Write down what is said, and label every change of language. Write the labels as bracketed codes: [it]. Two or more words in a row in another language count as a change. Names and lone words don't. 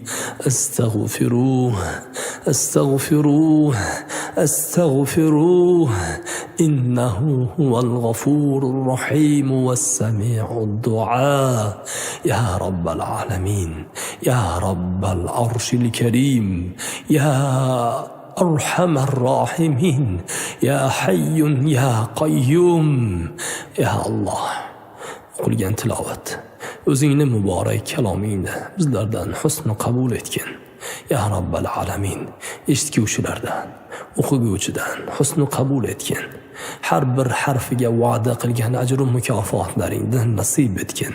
[ar] استغفروه استغفروه استغفروه، إنه هو الغفور الرحيم والسميع الدعاء. يا رب العالمين، يا رب العرش الكريم، يا أرحم الراحمين، يا حي يا قيوم. يا الله [uz] o'qilgan tilovat o'zingni muborak kalomingni bizlardan husn qabul etgin. [ar] يا رب العالمين, [uz] eshitguvchilardan, o'qiguvchidan husn qabul etgin. Har bir harfiga va'da qilgan ajr va mukofotlaringdan nasib etgin.